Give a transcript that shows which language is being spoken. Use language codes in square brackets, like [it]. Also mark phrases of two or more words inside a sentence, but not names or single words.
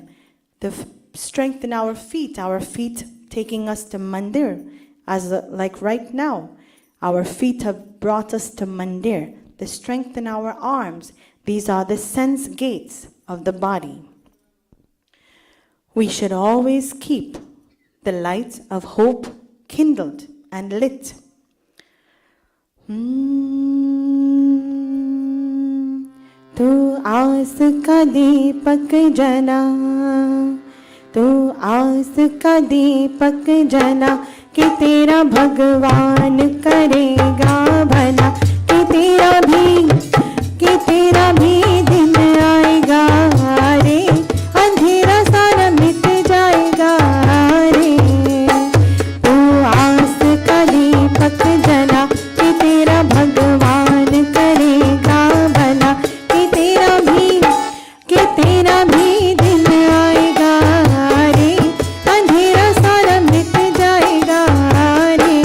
[en] The strength in our feet taking us to mandir, like right now. Our feet have brought us to mandir. The strength in our arms, these are the sense gates of the body. We should always keep the light of hope kindled and lit. [hi] तू आस का दीपक जला, तू आस का दीपक जला, कि तेरा भगवान करेगा भला, कि तेरा भी दिन आएगा रे, अंधेरा सारा मिट जाएगा रे। तू आस का दीपक जला, कि तेरा भगवान करेगा भला, कि तेरा भी दिन आएगा रे, अंधेरा सारा मिट जाएगा रे।